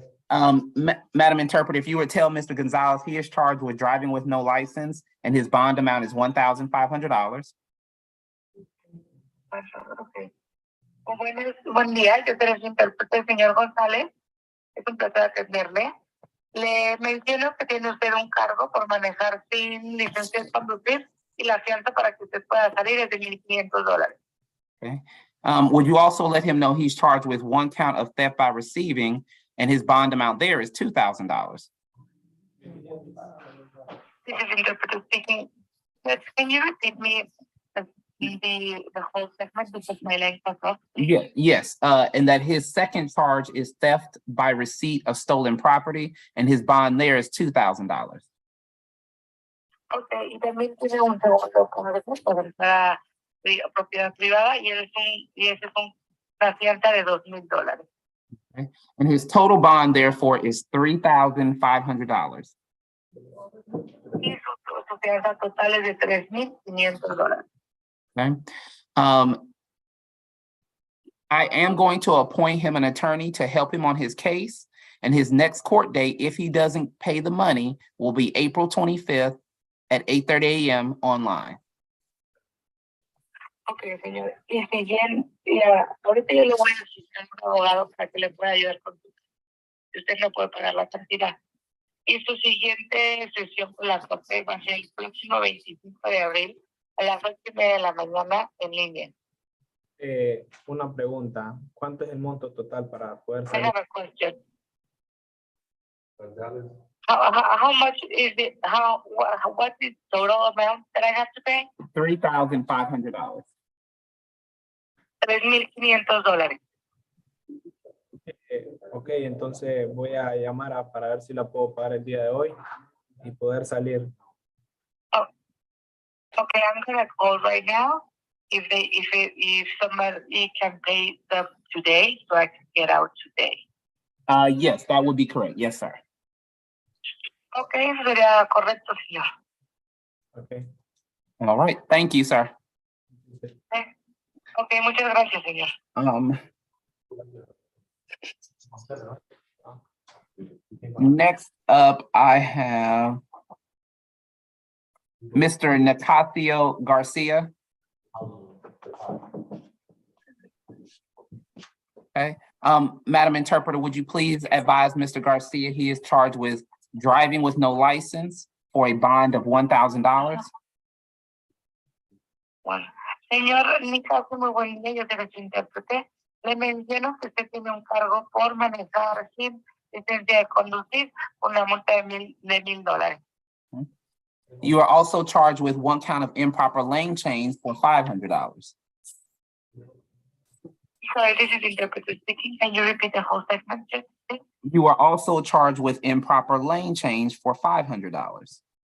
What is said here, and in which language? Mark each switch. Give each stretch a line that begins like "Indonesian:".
English: Madam Interpreter, if you would tell Mr. Gonzalez, he is charged with driving with no license and his bond amount is $1,500. Okay.
Spanish: Buen día, yo soy su intérprete, señor González. Es un placer atenderle. Le menciono que tiene usted un cargo por manejar sin licencia de conducir y la fianza para que usted pueda salir es de $1,500.
English: Okay. Would you also let him know he's charged with one count of theft by receiving and his bond amount there is $2,000? This is interpreter speaking. Can you repeat me the whole segment because my line cut off? Yeah, yes, and that his second charge is theft by receipt of stolen property and his bond there is $2,000.
Spanish: Okay, y también tiene un segundo cargo por la propiedad privada y ese es una fianza de $2,000.
English: Okay. And his total bond therefore is $3,500.
Spanish: Y su fianza total es de $3,500.
English: Okay. I am going to appoint him an attorney to help him on his case. And his next court date, if he doesn't pay the money, will be April 25th at 8:30 a.m. online.
Spanish: Ok, señor. Y si ahorita yo le voy a asignar un abogado para que le pueda ayudar con su caso. Si usted no puede pagar la cantidad. Y su siguiente sesión con la corte va a ser el próximo 25 de abril a las 8:30 de la mañana en línea. Una pregunta, ¿cuánto es el monto total para poder
English: I
Spanish: salir?
English: have a question. How much is it? What is the total amount that I have to pay? $3,500. $3,500.
Spanish: Ok, entonces voy a llamar para ver si la puedo pagar el día de hoy y poder salir.
English: Okay, I'm gonna call right now. If somebody can pay them today, so I can get out today. Yes, that would be correct. Yes, sir.
Spanish: Okay, sería correcto, señor.
English: Okay. All right. Thank you, sir.
Spanish: Okay, muchas gracias, señor.
English: Next up, I have Mr. Nicasio Garcia. Okay, Madam Interpreter, would you please advise Mr. Garcia he is charged with driving with no license for a bond of $1,000?
Spanish: Bueno, señor Nicasio, muy buen día, yo soy su intérprete. Le menciono que usted tiene un cargo por manejar sin licencia de conducir, una multa de $1,000.
English: You are also charged with one count of improper lane change for $500. Sorry, this is interpreter speaking. Can you repeat the whole segment, please? You are also charged with improper lane change for $500.